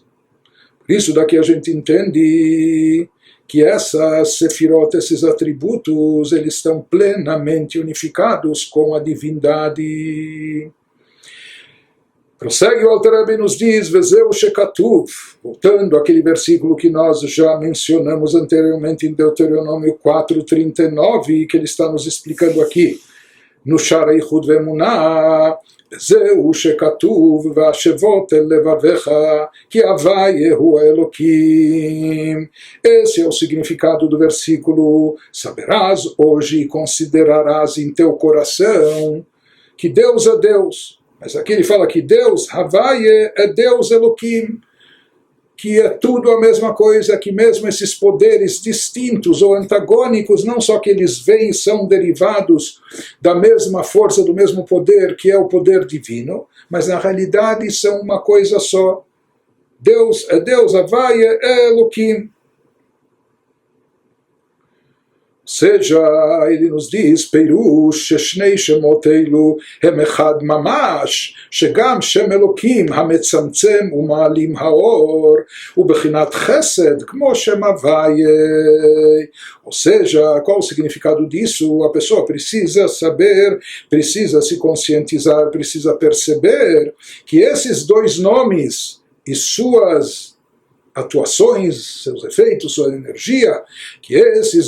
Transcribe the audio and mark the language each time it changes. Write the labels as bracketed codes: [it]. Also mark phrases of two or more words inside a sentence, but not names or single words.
[pt] Por isso daqui a gente entende que essas sefirot, esses atributos, eles estão plenamente unificados com a divindade. Prossegue o Alter Rebbe e nos diz, [he] וזהו שכתוב, [pt] voltando àquele versículo que nós já mencionamos anteriormente em Deuteronômio 4:39, que ele está nos explicando aqui, no Shara Yichud Ve'emunah, [he] זהו שכתוב והשבות אל לבביך כי הוויה הוא האלוקים. [pt] Esse é o significado do versículo. Saberás hoje e considerarás em teu coração que Deus é Deus. Mas aqui ele fala que Deus, Havaye, é Deus Eloquim. que é tudo a mesma coisa, que mesmo esses poderes distintos ou antagônicos, não só que eles vêm, são derivados da mesma força, do mesmo poder, que é o poder divino, mas na realidade são uma coisa só. Deus é Deus, Havaya é Elohim. Ou seja, ele nos diz, [he] פירוש, שני שמות אלו, הם אחד ממש, שגם שם אלקים, המצמצם ומעלים האור, ובחינת חסד, כמו שם הוי'ה. [pt] Ou seja, qual o significado disso? A pessoa precisa saber, precisa se conscientizar, precisa perceber que esses dois nomes e suas atuações, seus efeitos, sua energia, que esses